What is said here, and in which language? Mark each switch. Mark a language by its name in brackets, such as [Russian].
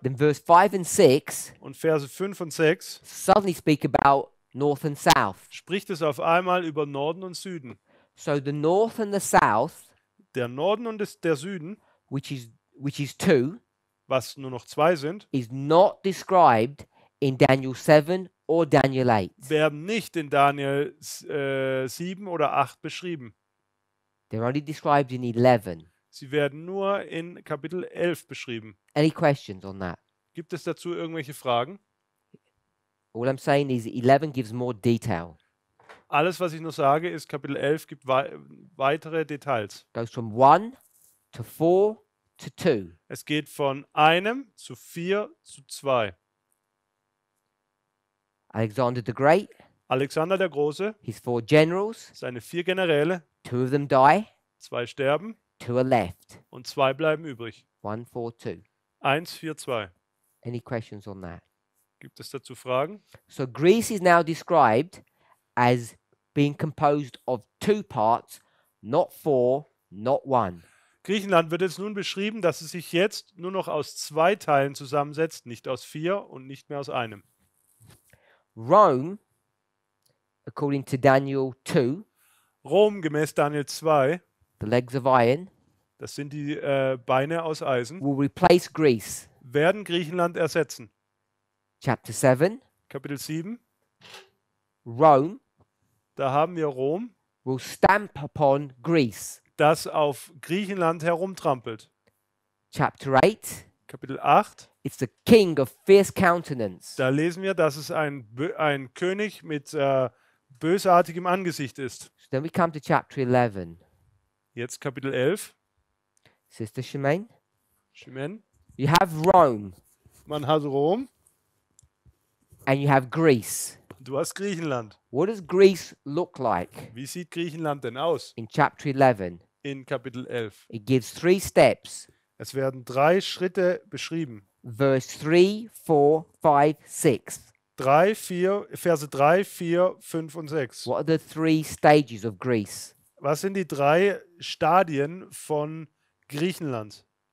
[English] Then verse 5 and 6 [German] und Verse 5 und 6 [English] suddenly speak about north and south. [German] spricht es auf einmal über Norden und Süden. [English] So the north and the south, [German] Der Norden und der Süden, [English] which is 2, [German] was nur noch 2 sind, [English] is not described in Daniel 7 or Daniel 8. [German] werden nicht in Daniel 7 oder 8 beschrieben. [English] They're only described in 11. [German] Sie werden nur in Kapitel 11 beschrieben. [English] Any questions on that? [German] Gibt es dazu irgendwelche Fragen? [English] All I'm saying is 11 gives more detail. [German] Alles, was ich nur sage, ist, Kapitel 11 gibt weitere Details. [English] Goes from 1 to 4 to 2. [German] Es geht von 1 zu 4 zu 2. [English] Alexander the Great, [German] Alexander der Große, [English] his 4 generals, [German] seine 4 Generäle, [English] 2 of them die, [German] 2 sterben [English] 2 are left. [German] und 2 bleiben übrig. [English] 1, 4, 2. [German] 1, 4, 2. [English] Any questions on that? [German] Gibt es dazu Fragen? [English] So Greece is now described as being composed of 2 parts, not 4, not 1. [German] Griechenland wird jetzt nun beschrieben, dass es sich jetzt nur noch aus 2 Teilen zusammensetzt, nicht aus 4 und nicht mehr aus einem. [English] Rome, according to Daniel 2, [German] Rom gemäß Daniel 2, [English] the legs of iron, [German] das sind die Beine aus Eisen, [English] will replace Greece. [German] werden Griechenland ersetzen. [English] Chapter 7, [German] Kapitel 7, [English] Rome [German] da haben wir Rom, [English] will stamp upon Greece. [German] das auf Griechenland herumtrampelt. [English] Chapter 8, [German] Kapitel 8, [English] it's the king of fierce countenance. [German] da lesen wir, dass es ein König mit bösartigem Angesicht ist. [English] So then we come to chapter 11. [German] Jetzt Kapitel 11, [English] Sister Shemaine, [German] Shimen. [English] you have Rome [German] Man hat Rom, [English] and you have Greece. [German] du hast Griechenland. [English] What does Greece look like [German] Wie sieht Griechenland denn aus [English] in chapter 11? [German] in Kapitel 11? [English] It gives 3 steps. [German] Es werden 3 Schritte beschrieben. [English] Verse 3, 4, 5, 6. [German] Verse 3, 4, 5 und 6. [English] What are the 3 stages of Greece? [German] Was sind die 3 Stadien von Griechenland?